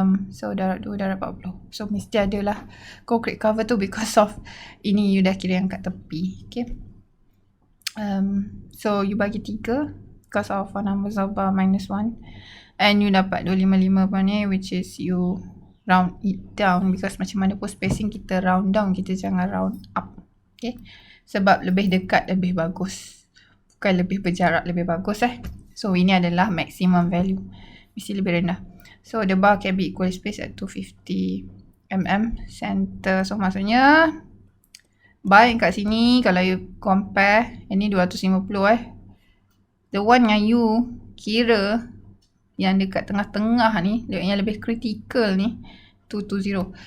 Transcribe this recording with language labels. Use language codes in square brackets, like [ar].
[ms] So darab 2 darab 40, so mesti ada lah [en] concrete cover [ms] tu [en] because of [ms] ini you dah kira yang kat tepi. [en] Okay, so you bagi 3 because of 4 numbers of bar minus 1, and you dapat 255 ni, which is you round it down, because [ms] macam mana pun [en] spacing kita round down, [ms] kita jangan [en] round up. [ms] Okay, sebab lebih dekat lebih bagus, bukan lebih berjarak lebih bagus So ini adalah maximum value, mesti lebih rendah. [en] So the bar can be equally spaced at 250 mm center. [ms] So maksudnya bar yang kat sini, kalau you compare, ini 250 [en] the one [ms] yang you kira yang dekat tengah-tengah ni, yang lebih critical ni, 220.